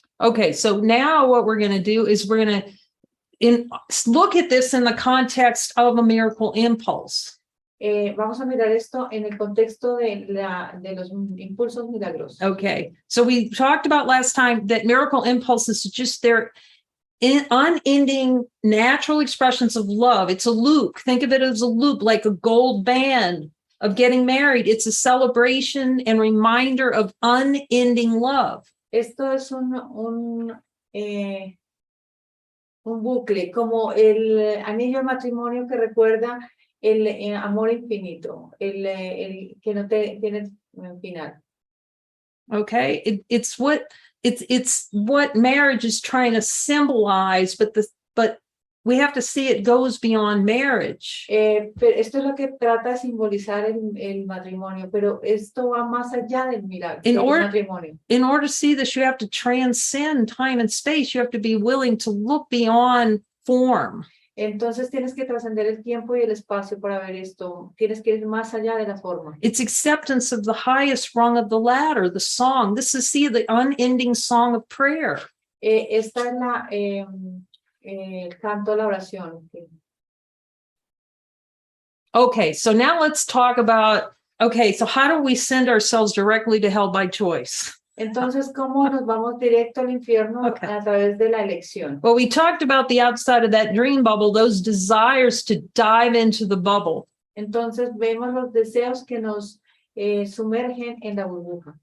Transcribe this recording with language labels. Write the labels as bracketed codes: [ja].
[en] Okay, so now what we're going to do is we're going to look at this in the context of a miracle impulse. [es] Vamos a mirar esto en el contexto de los impulsos milagrosos. [en] Okay, so we talked about last time that miracle impulses is just their unending natural expressions of love. It's a loop. Think of it as a loop, like a gold band of getting married. It's a celebration and reminder of unending love. [es] Esto es un bucle, como el anillo de matrimonio que recuerda el amor infinito, el que no tiene final. [en] Okay, it's what marriage is trying to symbolize, but we have to see it goes beyond marriage. [es] Pero esto es lo que trata de simbolizar el matrimonio, pero esto va más allá del milagro, del matrimonio. [en] In order to see this, you have to transcend time and space. You have to be willing to look beyond form. [es] Entonces tienes que trascender el tiempo y el espacio para ver esto. Tienes que ir más allá de la forma. [en] It's acceptance of the highest rung of the ladder, the song. This is the unending song of prayer. [es] Esta es la el canto a la oración. [en] Okay, so now let's talk about, so how do we send ourselves directly to hell by choice? [es] Entonces, ¿cómo nos vamos directo al infierno a través de la elección? [en] Well, we talked about the outside of that dream bubble, those desires to dive into the bubble. [es] Entonces, vemos los deseos que nos sumergen en la burbuja.